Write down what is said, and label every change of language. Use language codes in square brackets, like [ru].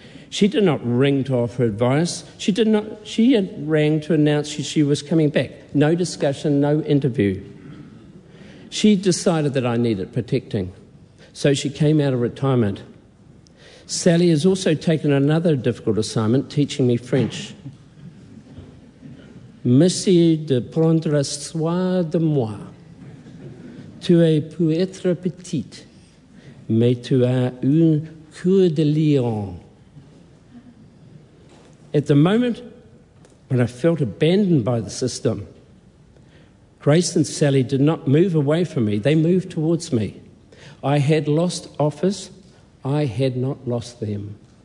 [en] She did not ring to offer advice. She had rang to announce she was coming back. No discussion, no interview. She decided that I needed protecting. So she came out of retirement. Sally has also taken another difficult assignment, teaching me French. [fr] Merci de prendre soin de moi. Tu es pu être petite, mais tu as un cœur de lion. [en] At the moment when I felt abandoned by the system, Grace and Sally did not move away from me. They moved towards me. I had lost office. I had not lost them.